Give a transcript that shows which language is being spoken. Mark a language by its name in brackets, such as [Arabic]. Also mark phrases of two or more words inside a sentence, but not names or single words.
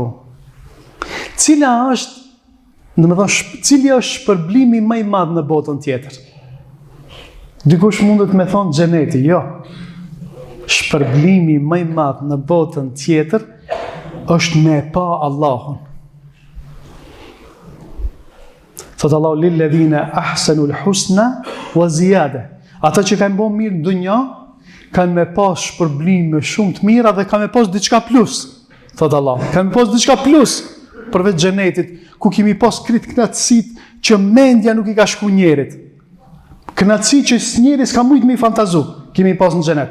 [Albanian] Cili është shpërblimi më i madh në botën tjetër? Dikush mundet me thonë xheneti, jo. Shpërblimi më i madh në botën tjetër është me pa Allahun. Thot Allahu [Arabic] للذين أحسنوا الحسنى وزيادة. [Albanian] Ata që kanë bërë mirë në dunjë kanë me pas shpërblime shumë të mira dhe kanë me pas diçka plus. Thot Allah, kanë me pas diçka plus përveç xhenetit, ku kemi pas krit kënaqësitë që mendja nuk i ka shku njerit. Kënaqësi që njeri s'ka mujt me i fantazu, kemi pas në xhenet.